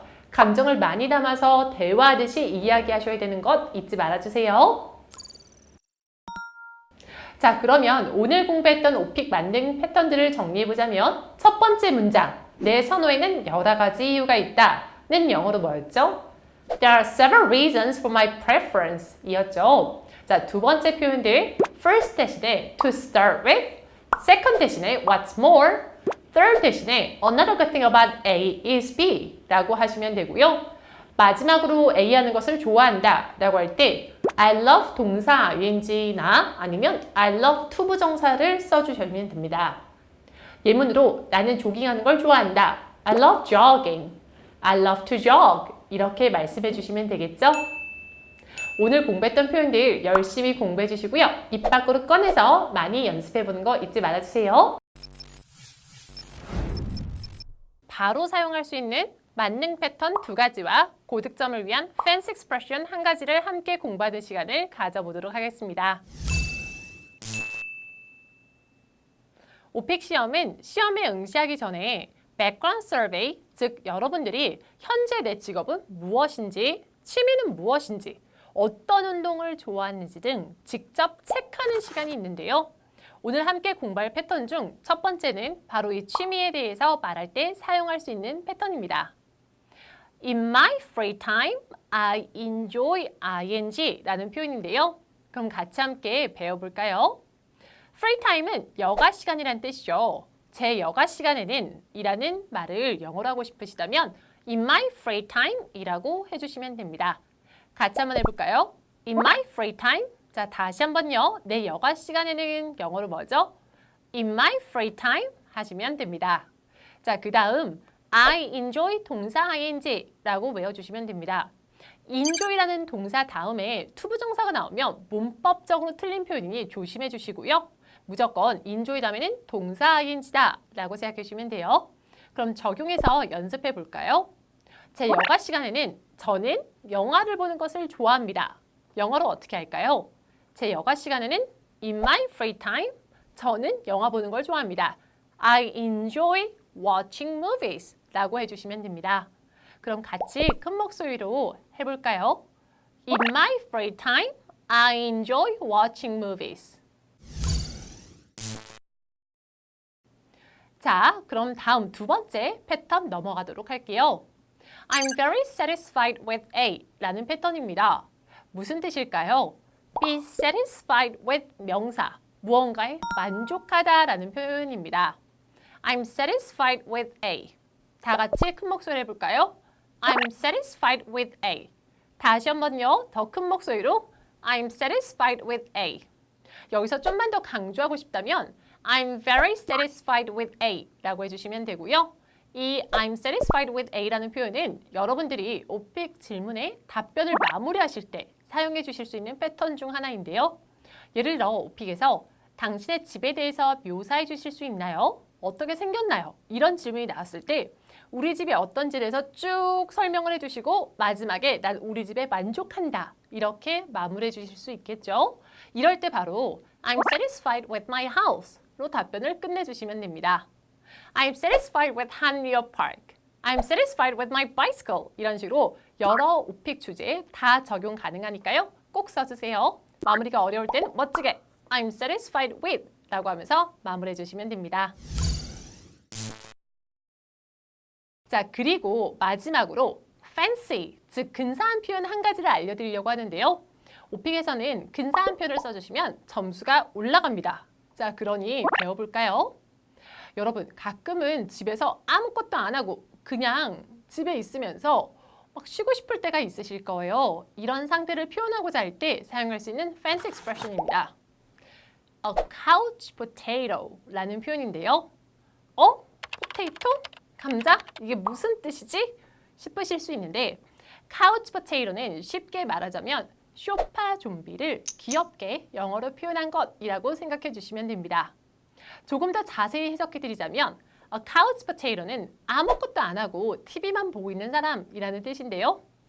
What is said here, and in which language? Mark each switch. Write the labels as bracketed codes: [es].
[ko] 감정을 많이 담아서 대화하듯이 이야기하셔야 되는 것 잊지 말아주세요. 자, 그러면 오늘 공부했던 오픽 만능 패턴들을 정리해보자면 첫 번째 문장, 내 선호에는 여러 가지 이유가 있다는 영어로 뭐였죠? [en] There are several reasons for my preference [ko] 이었죠. 자, 두 번째 표현들 first 대신에 [en] to start with, [ko] second 대신에 [en] what's more, [ko] third 대신에 [en] another good thing about A is B [ko] 라고 하시면 되고요. 마지막으로 A 하는 것을 좋아한다 라고 할 때 I love 동사 ing나 아니면 I love 투부정사를 써주시면 됩니다. 예문으로 나는 조깅하는 걸 좋아한다. [en] I love jogging. I love to jog. [ko] 이렇게 말씀해 주시면 되겠죠? 오늘 공부했던 표현들 열심히 공부해 주시고요. 입 밖으로 꺼내서 많이 연습해 보는 거 잊지 말아주세요. 바로 사용할 수 있는 만능 패턴 두 가지와 고득점을 위한 Fancy Expression 한 가지를 함께 공부하는 시간을 가져보도록 하겠습니다. 오픽 시험은 시험에 응시하기 전에 Background Survey, 즉 여러분들이 현재 내 직업은 무엇인지, 취미는 무엇인지, 어떤 운동을 좋아하는지 등 직접 체크하는 시간이 있는데요. 오늘 함께 공부할 패턴 중 첫 번째는 바로 이 취미에 대해서 말할 때 사용할 수 있는 패턴입니다. [en] In my free time, I enjoy ing [ko] 라는 표현인데요. 그럼 같이 함께 배워볼까요? free time은 여가 시간이란 뜻이죠. 제 여가 시간에는 이라는 말을 영어로 하고 싶으시다면 [en] In my free time [ko] 이라고 해주시면 됩니다. 같이 한번 해볼까요? [en] In my free time. [ko] 자, 다시 한번요. 내 여가 시간에는 영어로 뭐죠? [en] In my free time [ko] 하시면 됩니다. 자, 그 다음 I enjoy 동사 ing라고 외워주시면 됩니다. enjoy라는 동사 다음에 투부정사가 나오면 문법적으로 틀린 표현이니 조심해 주시고요. 무조건 enjoy 다음에는 동사 ing다 라고 생각해 주시면 돼요. 그럼 적용해서 연습해 볼까요? 제 여가 시간에는 저는 영화를 보는 것을 좋아합니다. 영어로 어떻게 할까요? 제 여가 시간에는 [en] In my free time, [ko] 저는 영화 보는 걸 좋아합니다. [en] I enjoy watching movies [ko] 라고 해주시면 됩니다. 그럼 같이 큰 목소리로 해볼까요? [en] In my free time, I enjoy watching movies. [ko] 자, 그럼 다음 두 번째 패턴 넘어가도록 할게요. [en] I'm very satisfied with A [ko] 라는 패턴입니다. 무슨 뜻일까요? [en] Be satisfied with [ko] 명사, 무언가에 만족하다 라는 표현입니다. [en] I'm satisfied with A. [ko] 다 같이 큰 목소리 해볼까요? [en] I'm satisfied with A. [ko] 다시 한번요. 더 큰 목소리로 [en] I'm satisfied with A. [ko] 여기서 좀만 더 강조하고 싶다면 [en] I'm very satisfied with A [ko] 라고 해주시면 되고요. 이 [en] I'm satisfied with A [ko] 라는 표현은 여러분들이 오픽 질문에 답변을 마무리하실 때 사용해 주실 수 있는 패턴 중 하나인데요. 예를 들어 오픽에서 당신의 집에 대해서 묘사해 주실 수 있나요? 어떻게 생겼나요? 이런 질문이 나왔을 때 우리 집이 어떤지에 대해서 쭉 설명을 해주시고 마지막에 난 우리 집에 만족한다 이렇게 마무리해 주실 수 있겠죠? 이럴 때 바로 [en] I'm satisfied with my house [ko] 로 답변을 끝내주시면 됩니다. [en] I'm satisfied with Hanrio Park. I'm satisfied with my bicycle. [ko] 이런 식으로 여러 오픽 주제에 다 적용 가능하니까요. 꼭 써주세요. 마무리가 어려울 땐 멋지게 [en] I'm satisfied with [ko] 라고 하면서 마무리해 주시면 됩니다. 자, 그리고 마지막으로 fancy, 즉 근사한 표현 한 가지를 알려드리려고 하는데요. 오픽에서는 근사한 표현을 써주시면 점수가 올라갑니다. 자, 그러니 배워볼까요? 여러분, 가끔은 집에서 아무것도 안 하고 그냥 집에 있으면서 막 쉬고 싶을 때가 있으실 거예요. 이런 상태를 표현하고자 할 때 사용할 수 있는 fancy expression입니다. [en] A couch potato [ko] 라는 표현인데요. potato? 감자? 이게 무슨 뜻이지? 싶으실 수 있는데 couch potato는 쉽게 말하자면 소파 좀비를 귀엽게 영어로 표현한 것이라고 생각해 주시면 됩니다. 조금 더 자세히 해석해 드리자면 A couch potato는 아무것도 안 하고 TV만 보고 있는 사람이라는 뜻인데요.